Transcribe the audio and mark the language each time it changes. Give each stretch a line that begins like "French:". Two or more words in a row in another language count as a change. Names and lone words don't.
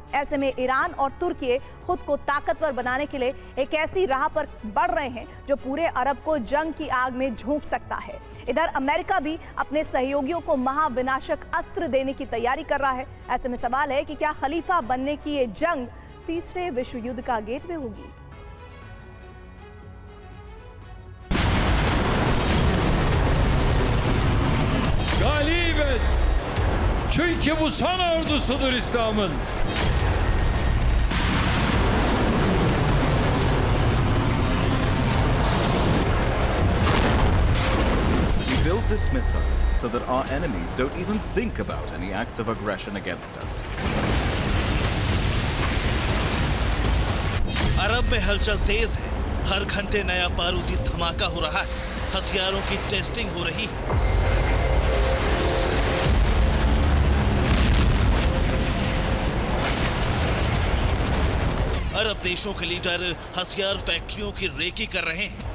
Hindi: ऐसे में ईरान और तुर्की खुद को ताकतवर बनाने के लिए एक ऐसी राह पर बढ़ रहे हैं जो पूरे अरब को जंग की आग में झोंक सकता है। इधर अमेरिका भी अपने सहयोगियों को महाविनाशक अस्त्र देने की तैयारी कर रहा है। ऐसे में सवाल है कि क्या खलीफा बनने की ये जंग तीसरे विश्व युद्ध का गेटवे होगी?
Turkish: Galibet! Çünkü bu son ordusudur İslam'ın.
English: We build this missile so that our enemies don't even think about any acts of aggression against us.
Hindi: अरब में हलचल तेज है। हर घंटे नया बारूदी धमाका हो रहा है। हथियारों की टेस्टिंग हो रही है। अरब देशों के लीडर हथियार फैक्ट्रियों की रेकी कर रहे हैं।